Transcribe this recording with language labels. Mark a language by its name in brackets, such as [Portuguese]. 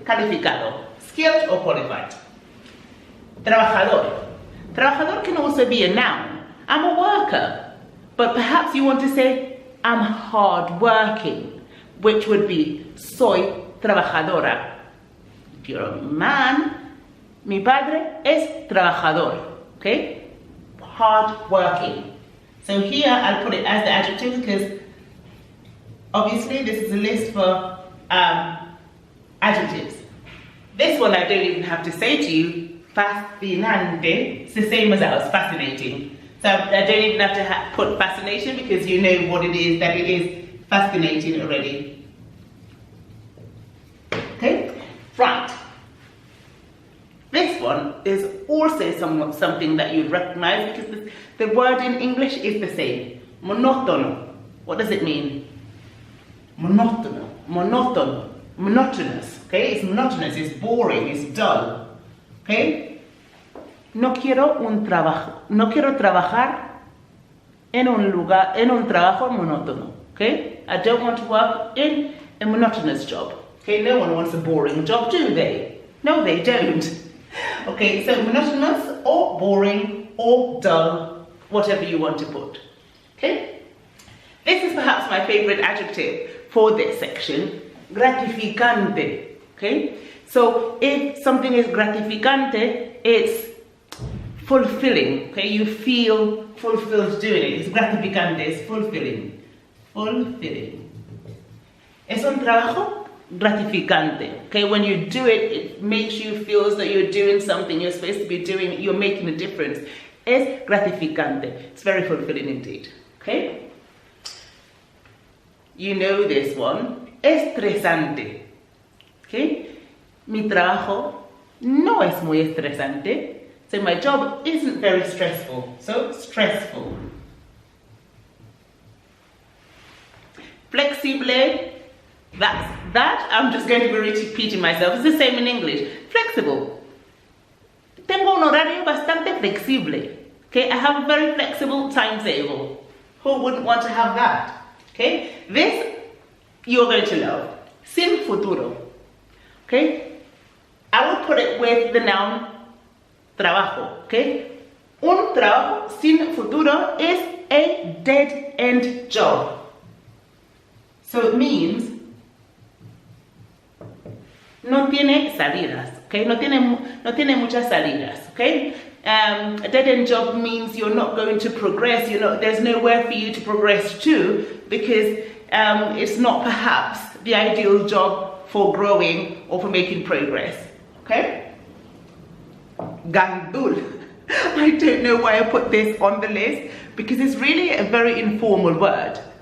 [English] Calificado, skilled or qualified. Trabajador. Trabajador can also be a noun. I'm a worker, but perhaps you want to say I'm hard-working, which would be [Spanish] soy trabajadora. [English] If you're a man, [Spanish] mi padre es trabajador. [English] Okay? Hard working. So here I'll put it as the adjective because obviously this is a list for adjectives. This one I don't even have to say to you, fascinante. It's the same as ours, fascinating. So I don't even have to put fascination because you know what it is, that it is fascinating already. Okay, right. This one is also something that you'd recognize because the word in English is the same. Monótono. What does it mean? Monótono. Monótono. Monotonous. Okay, it's monotonous, it's boring, it's dull. Okay? [Spanish] No quiero trabajar en un trabajo monótono. [English] Okay? I don't want to work in a monotonous job. Okay, no one wants a boring job, do they? No, they don't. Okay, so monotonous or boring or dull, whatever you want to put. Okay? This is perhaps my favorite adjective for this section, gratificante. Okay? So if something is gratificante, it's fulfilling. Okay? You feel fulfilled doing it. It's gratificante, it's fulfilling. Fulfilling. [Spanish] Es un trabajo gratificante. [English] Okay, when you do it, it makes you feel as though you're doing something you're supposed to be doing, you're making a difference. [Spanish] Es gratificante. [English] It's very fulfilling indeed. Okay? You know this one. Estresante. Okay? [Spanish] Mi trabajo no es muy estresante. [English] So my job isn't very stressful. So stressful. Flexible. That I'm just going to be repeating myself. It's the same in English. Flexible. [Spanish] Tengo un horario bastante flexible. [English] Okay, I have a very flexible timetable. Who wouldn't want to have that? Okay, this you're going to love. Sin futuro. Okay, I will put it with the noun trabajo. Okay, [Spanish] un trabajo sin futuro [English] is a dead-end job. So it means [Spanish] no tiene salidas, okay? No tiene muchas salidas, okay? [English] A dead-end job means you're not going to progress. There's nowhere for you to progress to, because it's not perhaps the ideal job for growing or for making progress. Okay? Gandul. I don't know why I put this on the list, because it's really a very informal word.